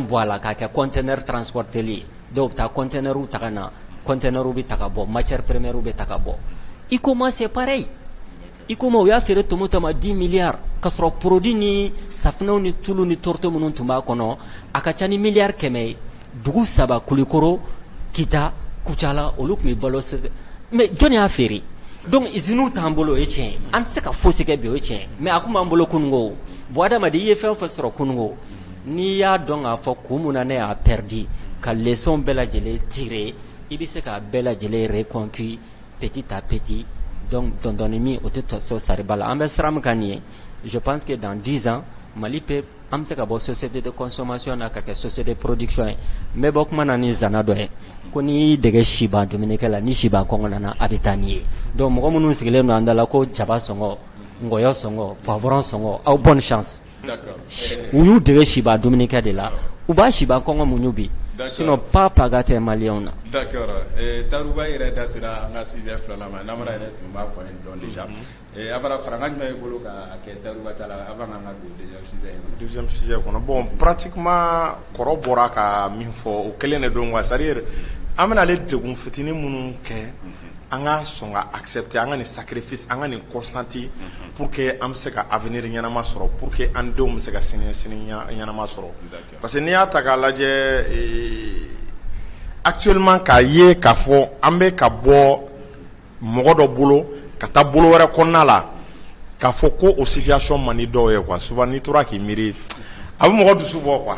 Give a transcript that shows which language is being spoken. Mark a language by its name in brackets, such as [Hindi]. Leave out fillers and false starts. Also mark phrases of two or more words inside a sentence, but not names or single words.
[Bambara] bɔ a la k'a kɛ conteneur transporteli ye dɔw bɛ taa conteneur ta ka na conteneur bɛ ta ka bɔ [French] matière première [Bambara] bɛ ta ka bɔ ICOMA [French] c'est pareil [Bambara] ICOMA u y'a feere tomo ma 10 milliards ka sɔrɔ produit ni safunɛw ni tulu ni torto minnu tun b'a kɔnɔ a ka ca ni miliyari 100 ye dugu 3 Kulikoro Kita Kucala olu tun bɛ balo mais jɔn y'a feere donc usine t'an bolo o ye tiɲɛ ye an tɛ se ka fosi kɛ bi o ye tiɲɛ ye mais a kun b'an bolo kunungo bon adamaden i ye fɛn o fɛn sɔrɔ kunungo n'i y'a dɔn k'a fɔ kun mun na ne y'a perdu ka leçon bɛɛ lajɛlen tirer i bɛ se k'a bɛɛ lajɛlen [French] reconquis petit à petit donc [Bambara] dɔndɔni min o tɛ so sariba la an bɛ siran min kan nin ye [French] je pense que dans 10 ans Mali peut [Bambara] an bɛ se ka bɔ [French] société de consommation [Bambara] na ka kɛ [French] société de production [Bambara] ye n bɛ bɔ kuma na ni zana dɔ ye ko n'i y'i dege siban dumunikɛ la ni siban kɔngɔ nana a bɛ taa n'i ye donc mɔgɔ minnu sigilen don an da la ko jaba sɔngɔ ngɔyɔ sɔngɔ poivron sɔngɔ aw [French] bonne chance [Bambara] u y'u dege siban dumunikɛ de la u b'a siban kɔngɔ muɲu bi [French] sinon pas [Bambara] paga tɛ maliyɛnw na. D'accord Taruba yɛrɛ da sera an ka sujet filanan ma Namara yɛrɛ tun b'a fɔ yen dɔn déjà a bara faranga jumɛn i bolo k'a kɛ Taruba ta la avant an ka don [French] deuxième sujet [Bambara] kɔnɔ bon pratiquement kɔrɔ bɔra ka min fɔ o kelen de don [French] quoi c'est-à-dire [Bambara] an bɛna ale degun fitinin minnu kɛ an ka sɔn ka accepter an ka [French] nin sacrifice [Bambara] an ka nin constanti [French] pour que [Bambara] an bɛ se ka avenir ɲɛnama sɔrɔ [French] pour que [Bambara] an denw bɛ se ka sini ɲɛnama sɔrɔ [French] parce que [Bambara] n'i y'a ta k'a lajɛ actuellement k'a ye k'a fɔ an bɛ ka bɔ mɔgɔ dɔ bolo ka taa bolo wɛrɛ kɔnɔna la k'a fɔ ko o situation man di dɔw ye [French] quoi souvent [Bambara] n'i tora k'i miiri a bɛ mɔgɔ dusu bɔ quoi.